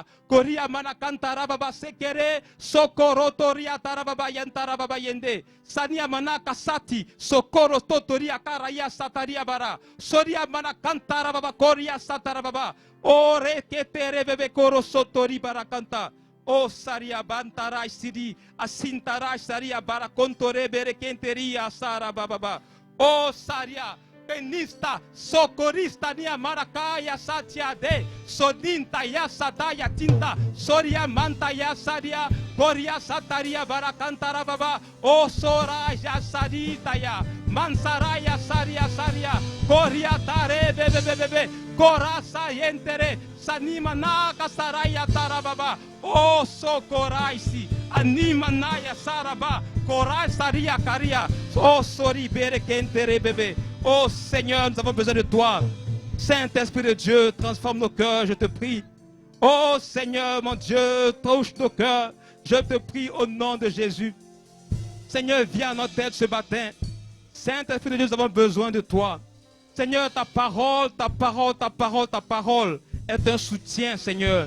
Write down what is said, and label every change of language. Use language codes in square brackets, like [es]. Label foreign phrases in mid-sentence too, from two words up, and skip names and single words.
[fr] Koria manakantara baba sekere. Sokoro toria tarababa yantara baba yende. Sania manaka sati. Sokoro totoria karaya sataria bara. Soria manakantara baba koria satara baba. O reketere bebe koro sotori barakanta. O saria bantarai siri. Asintarai saria barakontore berekenteria sara baba. O saria. Penista, socorista, nia maracaya, satia de, sodinta, ya sataya tinta, soria manta, ya saria, coria sataria, baracantara baba, o soraja sarita ya, mansaraya, saria, saria, coria tare, bebe, corasa, yentere, sanima naka, saraya, tarababa, o socoraisi, anima naya, saraba, corai, saria, caria, o sori, bere, kentere, bebe. Oh Seigneur, nous avons besoin de toi. Saint-Esprit de Dieu, transforme nos cœurs, je te prie. Oh Seigneur, mon Dieu, touche nos cœurs. Je te prie au nom de Jésus. Seigneur, viens à notre tête ce matin. Saint-Esprit de Dieu, nous avons besoin de toi. Seigneur, ta parole est un soutien, Seigneur.